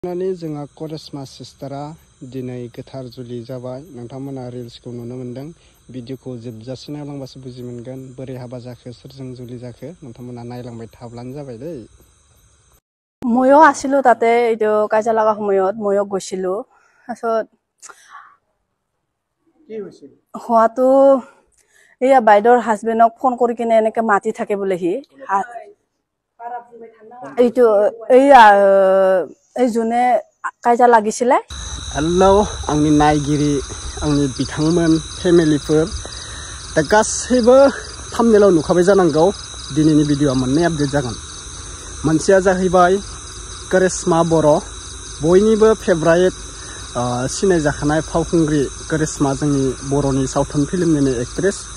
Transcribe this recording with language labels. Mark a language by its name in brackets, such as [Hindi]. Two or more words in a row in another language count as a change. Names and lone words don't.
[Bodo] जोंहा करिश्मा सिस्टारा दिनै गोथार जुलि जाबाय। नोंथांमोना रिल्सखौ नुनो मोनदों। भिडिअखौ जोबजासे नायलांबासो बुजि मोनगोन बोरै हाबा जाखो, सोरजों जुलि जाखो। नोंथांमोना नायलांबाय थाब्लानो जाबाय दै। [Assamese] ময়ো আছিলো তাতে, এইটো কাজিয়া লগা সময়ত ময়ো গৈছিলো। তাৰপিছত হোৱাটো এইয়া বাইদেউৰ হাজবেণ্ডক ফোন কৰি কিনে এনেকে মাতি থাকে বোলে সি। এইটো এইয়া এই যোনে কাজিয়া লাগিছিলে। [Bodo] हेलौ आंनि नायगिरि, आंनि बिथांमोन, फेमिलिफोर, दा गासैबो थाम्बनेलाव नुखाबाय जानांगौ दिनैनि भिडिअआ मोननै आपडेट जागोन। मोनसेया जाहैबाय करिश्मा बर', बयनिबो फेभराइट सिनायजाखानाय फावखुंग्रि करिश्मा, जोंनि बर'नि सावथुन फिल्मनिनो एक्ट्रेस।